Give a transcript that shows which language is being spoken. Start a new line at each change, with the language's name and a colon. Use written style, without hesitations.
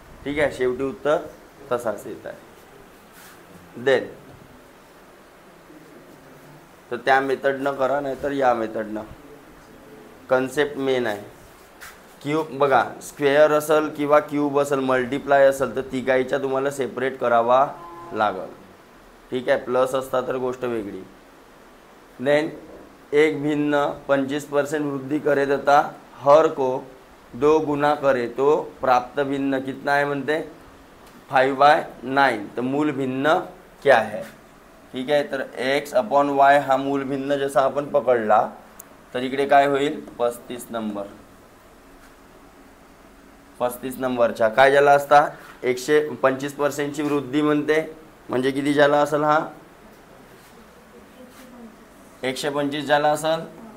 Marathi: ठीक आहे, शेवटी उत्तर तसाच येत आहे. देन तर त्या मेथडनं करा, नाहीतर या मेथडनं. कन्सेप्ट मेन आहे. क्यूब बघा, स्क्वेअर असेल किंवा क्यूब असेल, मल्टिप्लाय असेल, तर तिघाईच्या तुम्हाला सेपरेट करावा लागल. ठीक आहे, प्लस असता तर गोष्ट वेगळी.
Hindi: देन एक भिन्न 25% वृद्धि करे तथा हर को 2 गुना करे तो प्राप्त भिन्न कितना है
Marathi: म्हणते
Hindi: 5/9. तर मूल भिन्न क्या है.
Marathi: ठीक आहे, तर x/y हा मूल भिन्न जसा आपण पकडला, तर इकडे काय होईल 35 नंबर. 35 नंबरचा काय झाला असता, 125%ची वृद्धी म्हणते, म्हणजे किती झाला असेल, हा 125 झाला असेल.